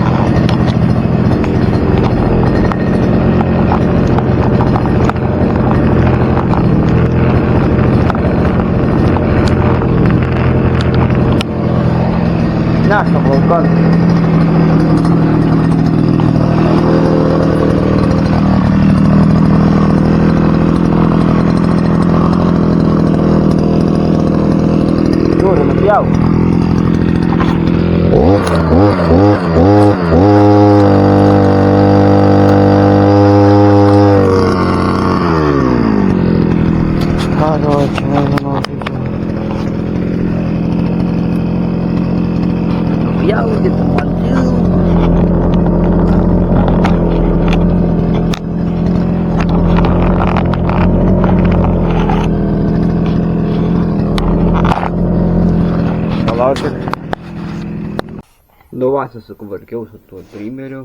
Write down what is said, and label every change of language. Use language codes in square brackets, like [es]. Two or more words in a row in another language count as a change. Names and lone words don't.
[lt] Naša balkon. Žiūri, nupjau. [ru] Короче, наверное, я где-то подел. [lt] Palaukit. Nu va, susitvarkiau su tuo trimeriu.